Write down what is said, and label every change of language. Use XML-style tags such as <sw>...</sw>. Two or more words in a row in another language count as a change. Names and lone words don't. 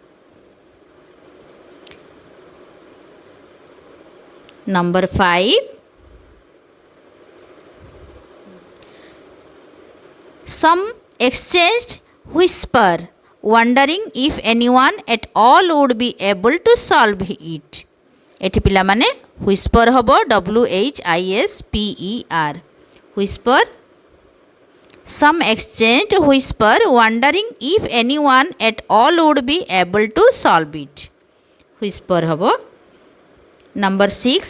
<en>Number 5. Some exchanged whisper, wondering if anyone at all would be able to solve it.</en> <or>एठी पिला माने whisper हबो whisper.</or> <en>Whisper. Some exchanged whisper, wondering if anyone at all would be able to solve it. Whisper habo. Number 6.</en>